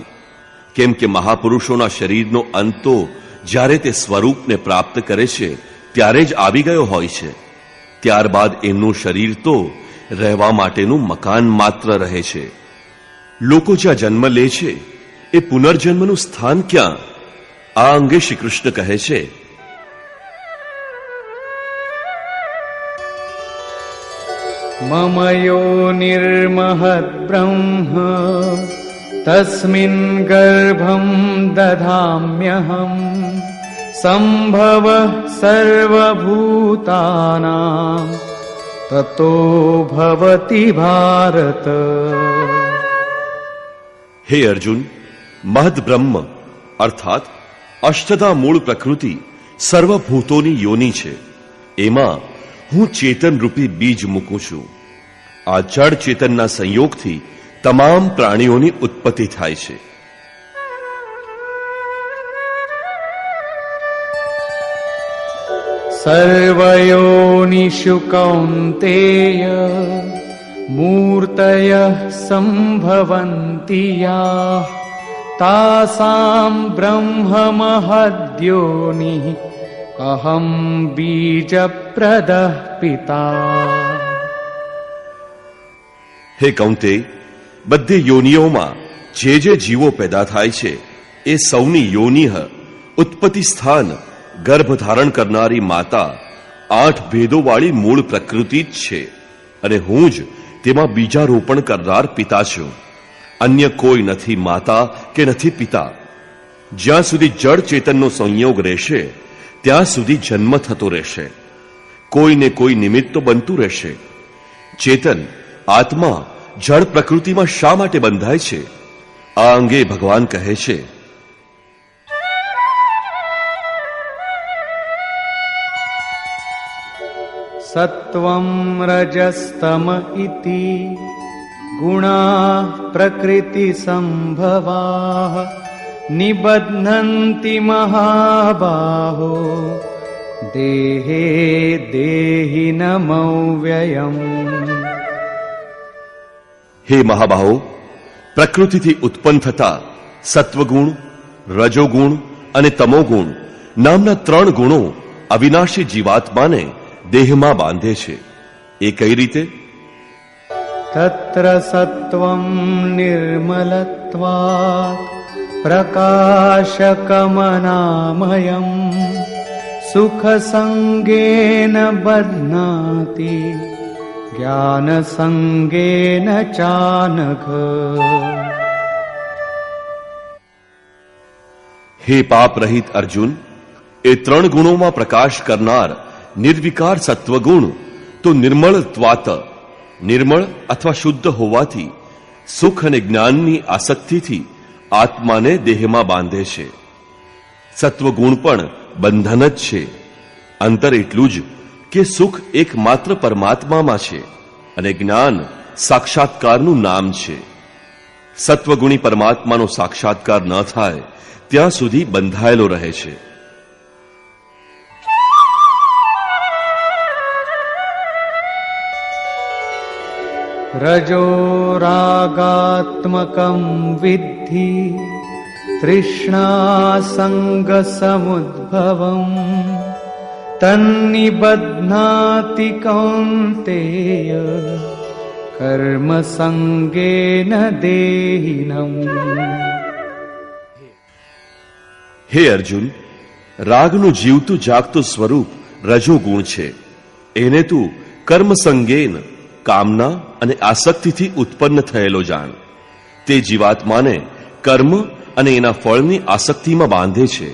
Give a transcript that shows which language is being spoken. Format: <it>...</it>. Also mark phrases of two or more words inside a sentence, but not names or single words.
<gu>કેમ કે મહાપુરુષોના શરીરનો અંત તો જ્યારે તે સ્વરૂપને પ્રાપ્ત કરે છે ત્યારે જ આવી ગયો હોય છે. ત્યારબાદ એમનું શરીર તો રહેવા માટેનું મકાન માત્ર રહે છે. લોકો જ્યાં જન્મ લે છે એ પુનર્જન્મનું સ્થાન ક્યાં? આ અંગે શ્રી કૃષ્ણ કહે છે,</gu> <sa>मम योनिर्महद् ब्रह्म तस्मिन् गर्भं दधाम्यहम् सम्भवः सर्वभूतानां ततो भवति भारत.</sa> <gu>હે અર્જુન, મહદ બ્રહ્મ અર્થાત અષ્ટધા મૂળ પ્રકૃતિ સર્વભૂતોની યોની છે. એમાં હું ચેતન રૂપી બીજ મૂકું છું. આ જડ ચેતનના સંયોગથી તમામ પ્રાણીઓની ઉત્પત્તિ થાય છે.</gu> <sa>सर्वयोनिषु कौन्तेय मूर्तयः सम्भवन्ति याः तासां ब्रह्ममहद्योनिः अहं बीजप्रदः पिता.</sa> <gu>હે કૌંતે, બધી યોનિઓમાં જે જે જીવો પેદા થાય છે એ સૌની યોનિહ ઉત્પત્તિ સ્થાન ગર્ભ ધારણ કરનારી માતા 8 ભેદોવાળી મૂળ પ્રકૃતિ જ છે અને હું જ તેમાં બીજારોપણ કરનાર પિતા છું. અન્ય કોઈ નથી માતા કે નથી પિતા. જ્યાં સુધી જડ ચેતનનો સંયોગ રહેશે ત્યાં સુધી જન્મ થતો રહેશે. કોઈને કોઈ નિમિત્ત તો બનતું રહેશે. ચેતન આત્મા જળ પ્રકૃતિમાં શા માટે બંધાય છે? આ અંગે ભગવાન કહે છે,</gu> <sa>सत्वं रजस्तम इति गुणाः प्रकृतिसम्भवाः निबध्नन्ति महाबाहो देहे देहिनमव्ययम्.</sa> <gu>હે મહાબાહો, પ્રકૃતિથી ઉત્પન્ન થતા સત્વગુણ, રજોગુણ અને તમોગુણ નામના 3 ગુણો અવિનાશી જીવાત્માને દેહમાં બાંધે છે. એ કઈ રીતે?</gu> <sa>तत्र सत्वं निर्मलत्वात् प्रकाशकमनामयम् सुखसङ्गेन बध्नाति ज्ञानसङ्गेन चानघ.</sa> <gu>હે પાપ રહિત અર્જુન, એ 3 ગુણોમાં પ્રકાશ કરનાર નિર્વિકાર સત્વગુણ તો નિર્મળત્વાત, નિર્મળ અથવા શુદ્ધ હોવાથી સુખ અને જ્ઞાનની આસક્તિથી આત્માને દેહમાં બાંધે છે. સત્વગુણ પણ બંધન જ છે. અંતર એટલું જ કે સુખ એકમાત્ર પરમાત્મામાં છે અને જ્ઞાન સાક્ષાત્કારનું નામ છે. સત્વગુણી પરમાત્માનો સાક્ષાત્કાર ન થાય ત્યાં સુધી બંધાયેલો રહે છે.</gu> <sa>रजो रागात्मकं विद्धि तृष्णासङ्गसमुद्भवम् तन्निबध्नाति कौन्तेय कर्मसङ्गेन देहिनम्.</sa> <gu>હે અર્જુન, રાગનું જીવતું જાગતું સ્વરૂપ રજોગુણ છે. એને તું</gu> <sa>कर्म संगेन,</sa> <gu>કામના અને આસક્તિથી ઉત્પન્ન થયેલો જાણ. તે જીવાત્માને કર્મ અને એના ફળની આસક્તિમાં બાંધે છે.</gu>